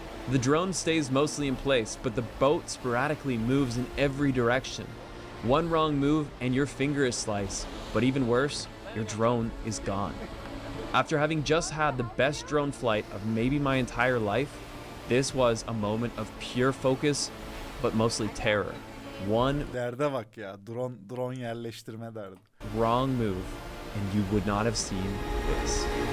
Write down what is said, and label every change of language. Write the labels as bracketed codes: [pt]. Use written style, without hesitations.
[en] The drone stays mostly in place, but the boat sporadically moves in every direction. One wrong move and your finger is sliced, but even worse, your drone is gone. After having just had the best drone flight of maybe my entire life, this was a moment of pure focus, but mostly terror. One [tr] Derde bak ya. Drone yerleştirme derdi. [en] wrong move and you would not have seen this.